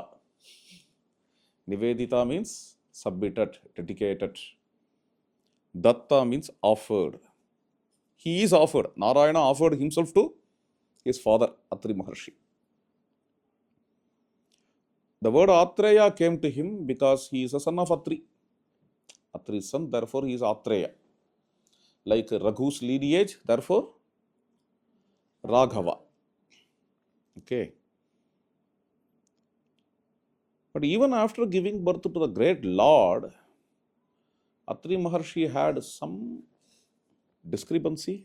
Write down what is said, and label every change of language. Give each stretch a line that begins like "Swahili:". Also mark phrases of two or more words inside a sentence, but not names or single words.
English: Nivedita means submitted, dedicated. Datta means offered. He is offered. Narayana offered himself to his father, Atri Maharshi. The word Atreya came to him because he is a son of Atri. Atri's son, therefore he is Atreya. Like Raghu's lineage, therefore Raghava. Okay. But even after giving birth to the great Lord, Atri Maharshi had some discrepancy.